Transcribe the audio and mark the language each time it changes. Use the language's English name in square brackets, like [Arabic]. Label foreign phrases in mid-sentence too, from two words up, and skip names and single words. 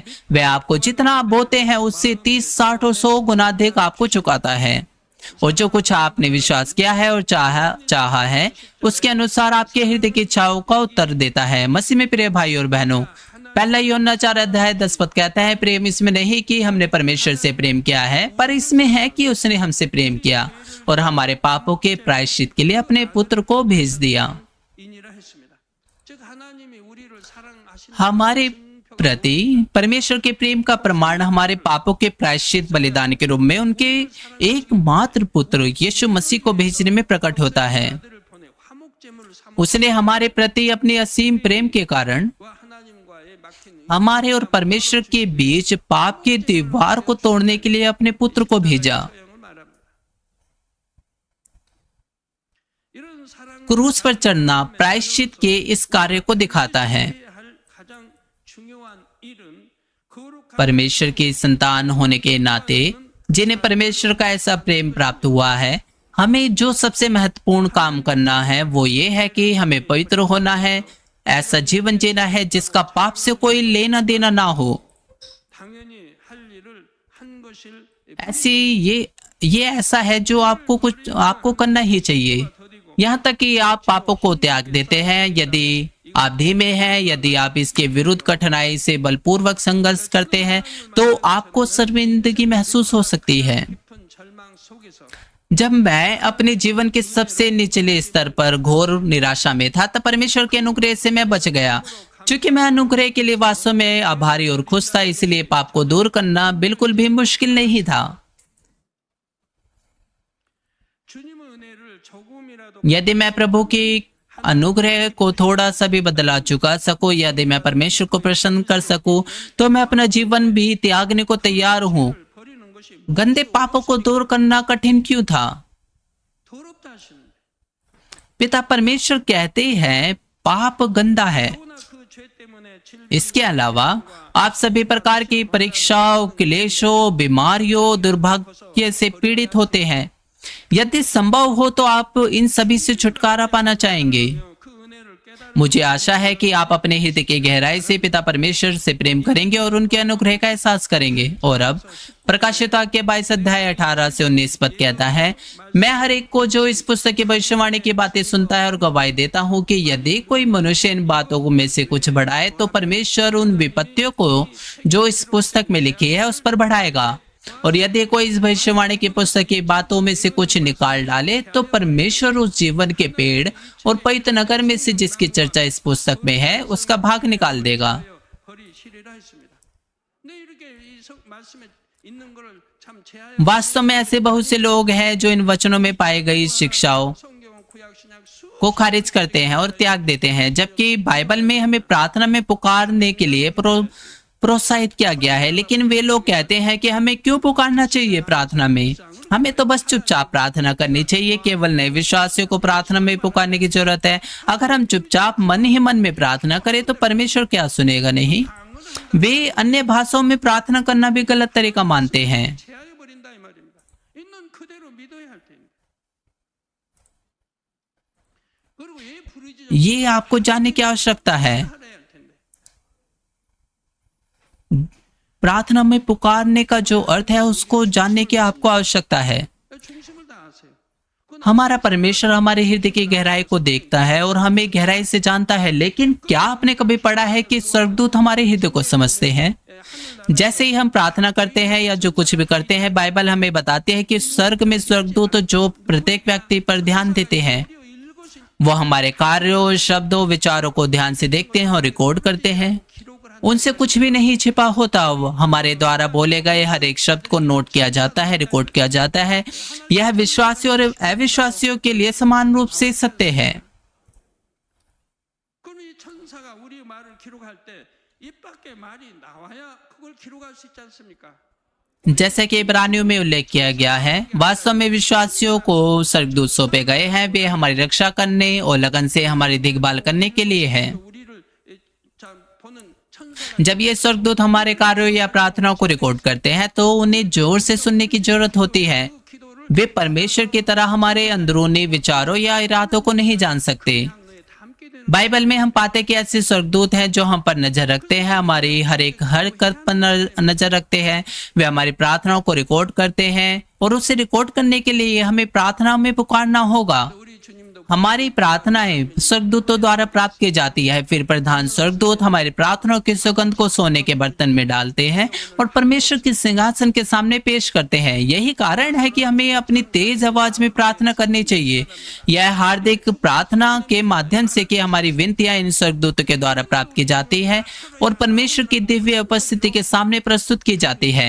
[Hindi] वह आपको जितना आप बोते हैं उससे 30, 60 और 100 गुना अधिक आपको चुकाता है और जो कुछ आपने विश्वास किया है और चाहा है, उसके अनुसार आपके हृदय की इच्छाओं का उत्तर देता है। मसीह में प्रिय भाई और बहनों, पहला यूहन्ना 4:10 कहता है, प्रेम इसमें नहीं कि हमने परमेश्वर से प्रेम किया है, पर इसमें है कि उसने हमसे प्रेम किया और हमारे पापों के प्रायश्चित के लिए अपने पुत्र को भेज दिया। [Korean] 인이라 했습니다. 즉 하나님이 우리를 사랑하시는 [Hindi] हमारे प्रति परमेश्वर के प्रेम का प्रमाण हमारे पापों के प्रायश्चित बलिदान के रूप में उनके एकमात्र पुत्र यीशु मसीह को भेजने में प्रकट होता है। [Korean] 아들을 보내 화목제물을 삼아 [Hindi] उसने हमारे प्रति अपने असीम प्रेम के कारण [Korean] 하나님과의 막힌 [Hindi] हमारे और परमेश्वर के बीच पाप की दीवार को तोड़ने के लिए अपने पुत्र को भेजा। [Korean] 사랑을 말합니다. 이런 사랑을 [Hindi] क्रूस पर चढ़ना प्रायश्चित के इस कार्य को दिखाता है। [Korean] 할 가장 중요한 일은 거룩한 [Hindi] परमेश्वर की संतान होने के नाते जिन्हें परमेश्वर का ऐसा प्रेम प्राप्त हुआ है, हमें जो सबसे महत्वपूर्ण काम करना है वो ये है कि हमें पवित्र होना है, ऐसा जीवन जीना है जिसका पाप से कोई लेना देना ना हो। [Korean] 당연히 할 일을 한 것일 [Hindi] ऐसी ये ऐसा है जो आपको करना ही चाहिए। यहाँ तक कि आप पापों को त्याग देते हैं। यदि आप धीमे हैं, यदि आप इसके विरुद्ध कठिनाई से बलपूर्वक संघर्ष करते हैं, तो आपको शर्मिंदगी महसूस हो सकती है। [Korean] 깊은 절망 속에서 [Hindi] जब मैं अपने जीवन के सबसे निचले स्तर पर घोर निराशा में था, तब परमेश्वर के अनुग्रह से मैं बच गया। क्योंकि मैं अनुग्रह के लिए वास्तव में आभारी और खुश था, इसलिए पाप को दूर करना बिल्कुल भी मुश्किल नहीं था। [Korean] 주님의 은혜를 조금이라도 [Hindi] यदि मैं प्रभु की अनुग्रह को थोड़ा सा भी बदला चुका सकूं, यदि मैं परमेश्वर को प्रसन्न कर सकूं, तो मैं अपना जीवन भी त्यागने को तैयार हूँ। [Korean] 버리는 것이 [Hindi] गंदे पापों को दूर करना कठिन क्यों था? [Korean] 더럽다 하시는데 [Hindi] पिता परमेश्वर कहते हैं पाप गंदा है। [Korean] 더구나 그 죄 때문에 [Hindi] इसके अलावा आप सभी प्रकार की परीक्षाओं, क्लेशों, बीमारियों, दुर्भाग्य से पीड़ित होते हैं। यदि संभव हो तो आप इन सभी से छुटकारा पाना चाहेंगे। [Korean] 그 은혜를 깨달아 [Hindi] मुझे आशा है कि आप अपने हृदय की गहराई से पिता परमेश्वर से प्रेम करेंगे और उनके अनुग्रह का एहसास करेंगे। और अब प्रकाशित वाक्य 22 अध्याय 18 से 19 पद कहता है, मैं हर एक को जो इस पुस्तक की भविष्यवाणी की बातें सुनता है और गवाही देता हूँ कि यदि कोई मनुष्य इन बातों में से कुछ बढ़ाए तो परमेश्वर उन विपत्तियों को जो इस पुस्तक में लिखी है उस पर बढ़ाएगा, और यदि कोई इस भविष्यवाणी की पुस्तक की बातों में से कुछ निकाल डाले तो परमेश्वर उस जीवन के पेड़ और पवित्र नगर में से जिसकी चर्चा इस पुस्तक में है उसका भाग निकाल देगा। [Korean] 허리시리라 했습니다. 근데 이렇게 이 말씀에 있는 거를 참 제하여 [Hindi] वास्तव में ऐसे बहुत से लोग हैं जो इन वचनों में पाई गई शिक्षाओं [Korean] 성경 구약 신약 수 [Hindi] को खारिज करते हैं और त्याग देते हैं, जबकि बाइबल में हमें प्रार्थना में पुकारने के लिए प्रोत्साहित किया गया है। लेकिन वे लोग कहते हैं कि हमें क्यों पुकारना चाहिए प्रार्थना में, हमें तो बस चुपचाप प्रार्थना करनी चाहिए। केवल नए विश्वासियों को प्रार्थना में पुकारने की जरूरत है। अगर हम चुपचाप मन ही मन में प्रार्थना करें तो परमेश्वर क्या सुनेगा? नहीं। वे अन्य भाषाओं में प्रार्थना करना भी गलत तरीका मानते हैं। [Korean] 제하여 버린다 이 말입니다. 있는 그대로 믿어야 할 텐데. 그리고 왜 부르지 [Hindi] ये आपको जानने की आवश्यकता है। [Korean] 하려야 할 텐데. [Hindi] प्रार्थना में पुकारने का जो अर्थ है उसको जानने की आपको आवश्यकता है। [Korean] 중심을 다하세요. 그건 [Hindi] हमारा परमेश्वर हमारे हृदय की गहराई को देखता है और हमें गहराई से जानता है। लेकिन क्या आपने कभी पढ़ा है कि स्वर्गदूत हमारे हृदय को समझते हैं? जैसे ही हम प्रार्थना करते हैं या जो कुछ भी करते हैं, बाइबल हमें बताती है कि स्वर्ग में स्वर्गदूत जो प्रत्येक व्यक्ति पर ध्यान देते हैं, [Korean] 읽을 수 [Hindi] वो हमारे कार्यों, शब्दों, विचारों को ध्यान से देखते हैं और रिकॉर्ड करते हैं। [Korean] 기록을 한 [Hindi] उनसे कुछ भी नहीं छिपा होता। वो हमारे द्वारा बोले गए हर एक शब्द को नोट किया जाता है, रिकॉर्ड किया जाता है। यह विश्वासियों और अविश्वासियों के लिए समान रूप से सत्य है। [Korean] 그럼 이 천사가 우리 말을 기록할 때 입 밖에 말이 나와야 그걸 기록할 수 있지 않습니까? [Hindi] जैसे कि इब्रानियों में उल्लेख किया गया है, वास्तव में विश्वासियों को स्वर्गदूत सौंपे गए हैं। वे हमारी रक्षा करने और लगन से हमारी देखभाल करने के लिए है। [Korean] 우리를 자 보는 천사가 [Hindi] जब ये स्वर्गदूत हमारे कार्यों या प्रार्थनाओं को रिकॉर्ड करते हैं तो उन्हें जोर से सुनने की जरूरत होती है। [Korean] 기도를 [Hindi] वे परमेश्वर की तरह हमारे अंदरूनी विचारों या इरादों को नहीं जान सकते। [Korean] 에 담게 되는 [Hindi] बाइबल में हम पाते कि ऐसे स्वर्गदूत हैं जो हम पर नजर रखते हैं, हमारी हर एक हरकत पर नजर रखते हैं। वे हमारी प्रार्थनाओं को रिकॉर्ड करते हैं और उसे रिकॉर्ड करने के लिए हमें प्रार्थना में पुकारना होगा। [Korean] 우리 주님도 [Hindi] हमारी प्रार्थनाएं स्वर्गदूतों द्वारा प्राप्त की जाती है। फिर प्रधान स्वर्गदूत हमारी प्रार्थनाओं की सुगंध को सोने के बर्तन में डालते हैं और परमेश्वर के सिंहासन के सामने पेश करते हैं। यही कारण है कि हमें अपनी तेज आवाज में प्रार्थना करनी चाहिए। यह हार्दिक प्रार्थना के माध्यम से कि हमारी विनतियां इन स्वर्गदूतों के द्वारा प्राप्त की जाती है और परमेश्वर की दिव्य उपस्थिति के सामने प्रस्तुत की जाती है।